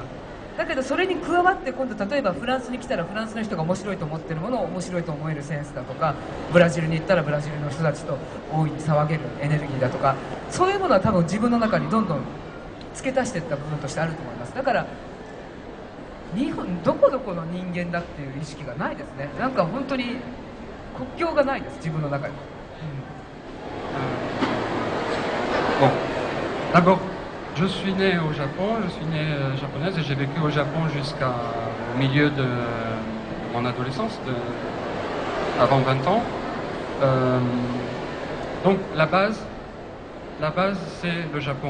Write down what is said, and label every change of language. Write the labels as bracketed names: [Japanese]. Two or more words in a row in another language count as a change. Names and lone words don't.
[Japanese] だけどそれに加わって今度例えばフランスに来たらフランスの人が面白いと思ってるものを面白いと思えるセンスだとか、ブラジルに行ったらブラジルの人たちと大いに騒げるエネルギーだとか、そういうものは多分自分の中にどんどん付け足していった部分としてあると思います。だから日本どこどこの人間だっていう意識がないですね。なんか本当に国境がないです、自分の中に。 [French] Bon, d'abord, je suis né au Japon, je suis né japonaise et j'ai vécu au Japon jusqu'au milieu de mon adolescence, avant 20 ans. Donc la base c'est le Japon.